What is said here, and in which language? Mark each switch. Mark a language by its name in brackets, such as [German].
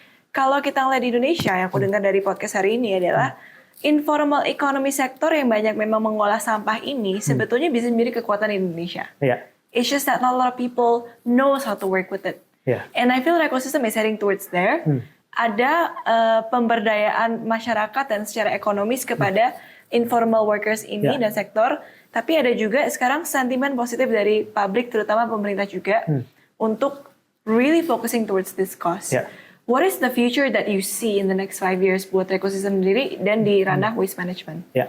[Indonesian] Kalau kita ngeliat di Indonesia, yang aku dengar dari podcast hari ini adalah [English] informal economy sector [Indonesian] yang banyak memang mengolah sampah ini sebetulnya bisa menjadi kekuatan Indonesia. [English] It's just that not a lot of people knows how to work with it. And I feel Rekosistem is heading towards there. [Indonesian] Ada pemberdayaan masyarakat dan secara ekonomis kepada [English] informal workers [Indonesian] ini dan sektor, tapi ada juga sekarang sentimen positif dari publik, terutama pemerintah juga, untuk [English] really focusing towards this cause. What is the future that you see in the next 5 years [Indonesian] buat Rekosistem sendiri dan di ranah waste management?